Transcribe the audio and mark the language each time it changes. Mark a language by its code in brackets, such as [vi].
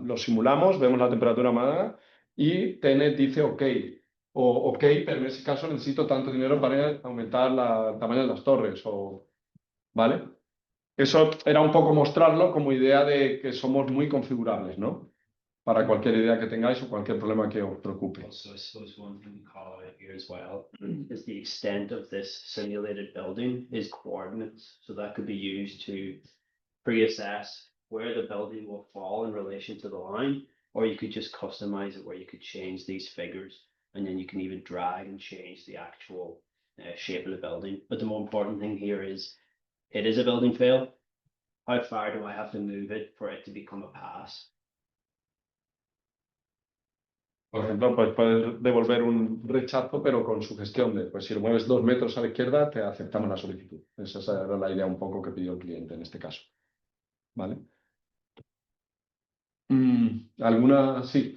[es] Lo simulamos, vemos la temperatura humana y TenneT dice OK. O OK, pero en ese caso necesito tanto dinero para aumentar el tamaño de las torres. ¿Vale? Eso era un poco mostrarlo como idea de que somos muy configurables, ¿no? Para cualquier idea que tengáis o cualquier problema que os preocupe. [en] Also, I suppose one thing to call out here as well is the extent of this simulated building is coordinates. So that could be used to pre-assess where the building will fall in relation to the line, or you could just customize it where you could change these figures, and then you can even drag and change the actual shape of the building. But the more important thing here is, it is a building fail. How far do I have to move it for it to become a pass? [es] Por ejemplo, pues puedes devolver un rechazo, pero con sugestión de, pues si lo mueves 2 metros a la izquierda, te aceptamos la solicitud. Esa era la idea un poco que pidió el cliente en este caso. ¿Vale? ¿Alguna? Sí.